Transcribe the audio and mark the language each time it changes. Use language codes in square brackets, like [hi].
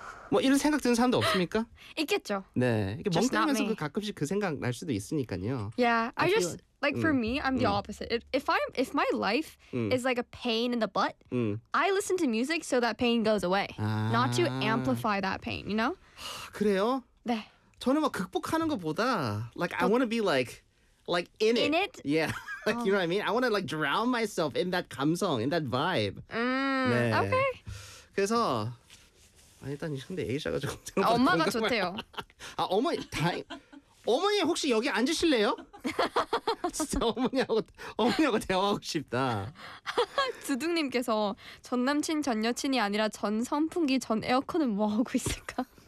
[ko] 뭐 이런 생각 드는 사람도 없습니까? 있겠죠. 네, 이렇게 멍 때리면서 그 가끔씩 그 생각 날 수도 있으니까요. [en] Yeah, I just like for me, I'm the opposite. If my life is like a pain in the butt, I listen to music so that pain goes away, not to amplify that pain. You know? [ko] 그래요? 네. 저는 막 극복하는 것보다 [en] like I want to be like in it. In it? Yeah. Like, you know what I mean? I want to like drown myself in that 감성, in that vibe. 네. Okay. [ko] 그래서 아니, 일단 근데 A샤가 조금 생각보다 엄마가 좋대요. 아 어머니 다행. 어머니 혹시 여기 앉으실래요? 진짜 어머니하고 대화하고 싶다. 두둥님께서 전 남친 전 여친이 아니라 전 선풍기 전 에어컨은 뭐 하고 있을까?